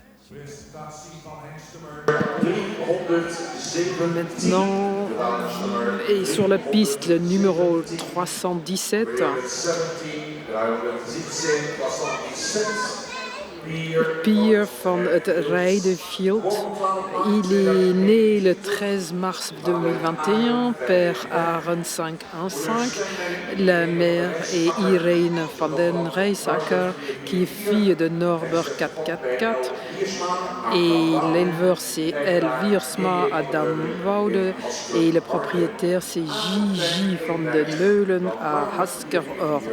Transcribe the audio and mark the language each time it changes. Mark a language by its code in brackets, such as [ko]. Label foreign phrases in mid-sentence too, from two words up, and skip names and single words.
[nl] Presentatie van Hengstemer 317. [fr] Maintenant, et sur la piste, le numéro 317, 317. Pier van het Rijdenveld. Il est né le 13 mars 2021, père Aaron 515. La mère est Irene van den Rijsacker, qui est fille de Norbert 444. Et l'éleveur, c'est El Wiersma Adam Woude. Et le propriétaire, c'est J.J. van den Meulen à Haskerhorn.